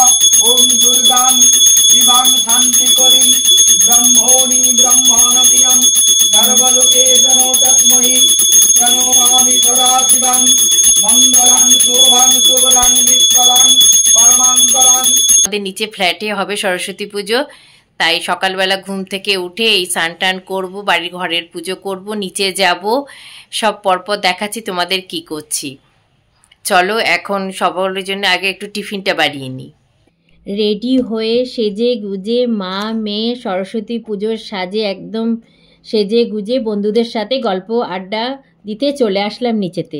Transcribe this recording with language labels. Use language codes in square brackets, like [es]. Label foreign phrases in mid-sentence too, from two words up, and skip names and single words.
[sa] ओम दुर्गां शिवां शान्तिकरीं ब्रह्मोणि ब्रह्मणप्रियं सर्वलोके तनो तस्मै प्रणमामि सदाशिवं मङ्गलं शोभं शुभं निष्कलं परमङ्गलं। [bn] আমাদের নিচে ফ্ল্যাটে হবে সরস্বতী পুজো, তাই সকালবেলা ঘুম থেকে উঠে এই স্নান টান করবো, বাড়ির ঘরের পুজো করব, নিচে যাব, সব পরপর দেখাচ্ছি তোমাদের কি করছি। চলো এখন সবার জন্য আগে একটু টিফিনটা বাড়িয়ে নিই। রেডি হয়ে সেজে গুজে মা মেয়ে সরস্বতী পুজোর সাজে একদম সেজে গুজে বন্ধুদের সাথে গল্প আড্ডা দিতে চলে আসলাম নিচেতে।